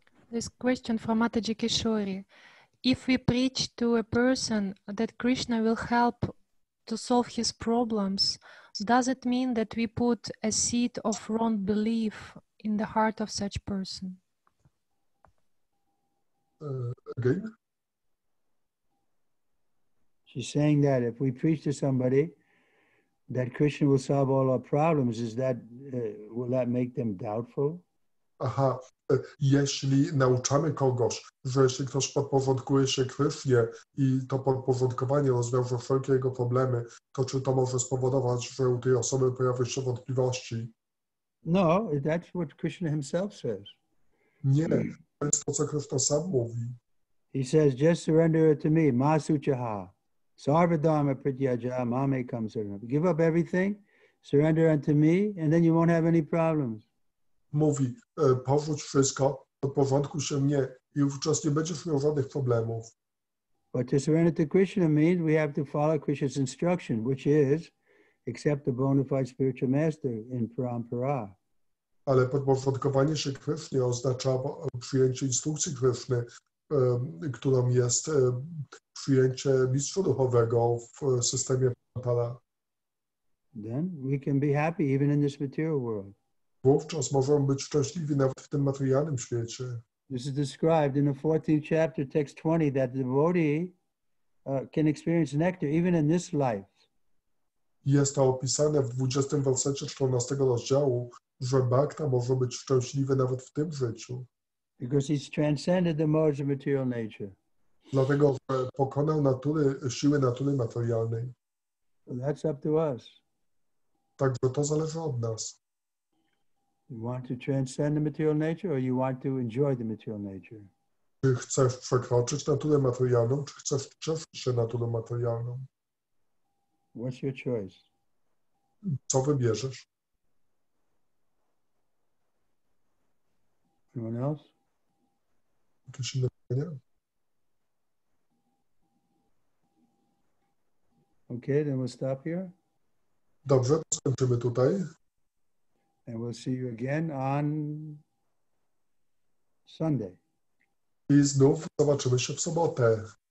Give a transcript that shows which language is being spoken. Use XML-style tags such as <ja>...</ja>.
<en>This question from Mataji Kishori. if we preach to a person that Krishna will help to solve his problems, does it mean that we put a seed of wrong belief in the heart of such person? Again? She's saying that if we preach to somebody that Krishna will solve all our problems, will that make them doubtful?</en> <pl>Aha, jeśli nauczamy kogoś, że jeśli ktoś podporządkuje się Krysznie i to podporządkowanie rozwiąże wszelkie jego problemy, to czy to może spowodować, że u tej osoby pojawią się wątpliwości?</pl> <en>No, that's what Krishna himself says.</en> <pl>Nie, to jest to, co Kryszna sam mówi.</pl> <en>He says, just surrender it to me,</en> <sa>ma suchaha, sarvadharma prityaja, mamekam saranam.</sa> <en>Give up everything, surrender unto me, and then you won't have any problems.</en> <pl>Mówi, porzuć wszystko, podporządkuj się mnie i wówczas nie będziesz miał żadnych problemów.</pl> <en>But to surrender to Krishna means we have to follow Krishna's instruction, which is accept the bona fide spiritual master in parampara.</en> <pl>Ale podporządkowanie się Krysznie oznacza przyjęcie instrukcji Kryszny, którą jest przyjęcie mistrza duchowego w systemie parampara.</pl> <en>Then we can be happy even in this material world.</en> <pl>Wówczas możemy być szczęśliwi nawet w tym materialnym świecie.</pl> <en>This is described in the 14th chapter, text 20, that the devotee can experience nectar even in this life.</en> <pl>Jest to opisane w 20 wersecie 14 rozdziału, że bhakta może być szczęśliwy nawet w tym życiu.</pl> <en>Because he's transcended the modes of material nature.</en> <pl>Dlatego, że pokonał siły natury materialnej.</pl> <en>So that's up to us.</en> <pl>Także to zależy od nas.</pl> <en>You want to transcend the material nature or you want to enjoy the material nature?</en> <pl>Czy chcesz przekroczyć naturę materialną, czy chcesz cieszyć się naturą materialną?</pl> <en>What's your choice?</en> <pl>Co wybierzesz?</pl> <en>Anyone else?</en> <pl>Jakieś inne pytania?</pl> <en>Okay, then we'll stop here.</en> <pl>Dobrze, skończymy tutaj.</pl> <en>And we'll see you again on Sunday.</en> <pl>I znów zobaczymy się w sobotę.</pl>